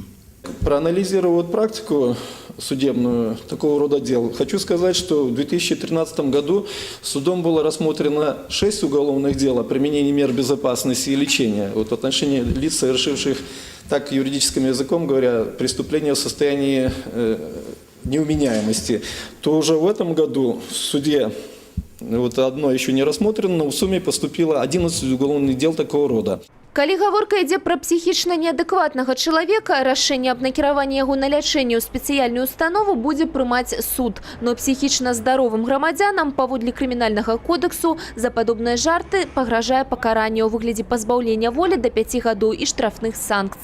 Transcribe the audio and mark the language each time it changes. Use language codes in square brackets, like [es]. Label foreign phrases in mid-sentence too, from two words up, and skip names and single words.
[ru] Проанализировав практику судебную такого рода дел, хочу сказать, что в 2013 году судом было рассмотрено 6 уголовных дел о применении мер безопасности и лечения в отношении лиц, совершивших, так юридическим языком говоря, преступления в состоянии неувменяемости. То уже в этом году в суде одно еще не рассмотрено, но в сумме поступило 11 уголовных дел такого рода. [be] Калі гаворка ідзе пра псіхічна неадэкватнага чалавека, рашэнне аб накіраванні яго на лячэнне ў спецыяльную установу будзе прымаць суд. Но псіхічна здаровым грамадзянам паводле крымінальнага кодексу за падобныя жарты пагражае пакаранне ў выглядзе пазбаўлення волі да 5 гадоў і штрафных санкцый.